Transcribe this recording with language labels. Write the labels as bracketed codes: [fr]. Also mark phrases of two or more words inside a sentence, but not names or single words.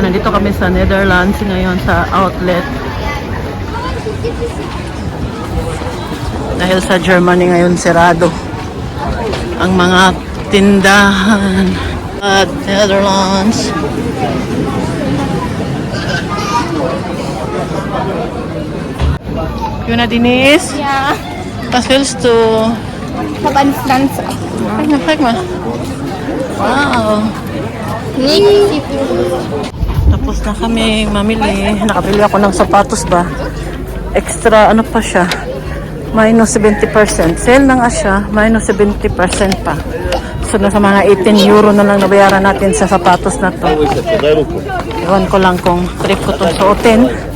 [tl] Nandito kami sa Netherlands ngayon sa outlet. Dahil sa Germany ngayon sirado ang mga tindahan at Netherlands. Yun na Denise? [de] Ja, Was willst du? ich habe eine Pflanze. Frag mal. Wow. Nichts. [tl] Tapos na kami mamili. Nakabili ako ng sapatos ba? Extra ano pa siya? Minus 70%. Sale na nga siya. Minus 70% pa. So nasa mga 18 euro na lang nabayaran natin sa sapatos na to. Iwan ko lang kung trip ko to suotin.